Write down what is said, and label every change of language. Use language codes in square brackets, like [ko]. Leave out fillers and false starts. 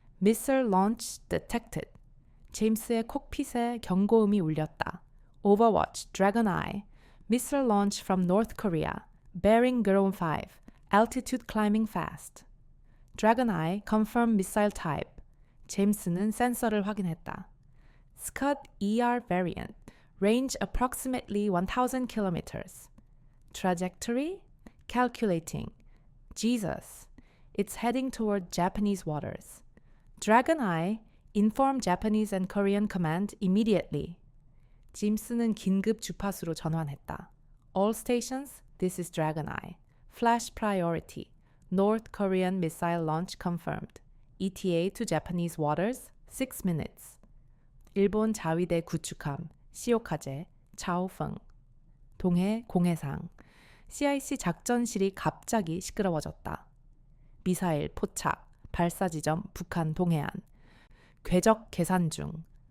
[en] Missile launch detected. [ko] 제임스의 콕핏에 경고음이 울렸다. [en] Overwatch, Dragon Eye. Missile launch from North Korea. Bearing Gurung 5. Altitude climbing fast. Dragon Eye confirm missile type. [ko] 제임스는 센서를 확인했다. [en] Scud ER variant. Range approximately 1,000 kilometers. Trajectory? Calculating. Jesus. It's heading toward Japanese waters. Dragon Eye, inform Japanese and Korean command immediately. [ko] 짐스는 긴급 주파수로 전환했다. [en] All stations, this is Dragon Eye. Flash priority. North Korean missile launch confirmed. ETA to Japanese waters, 6 minutes. [ko] 일본 자위대 구축함, 시오카제, 차오펑. 동해 공해상. CIC 작전실이 갑자기 시끄러워졌다. 미사일 포착, 발사 지점 북한 동해안. 궤적 계산 중.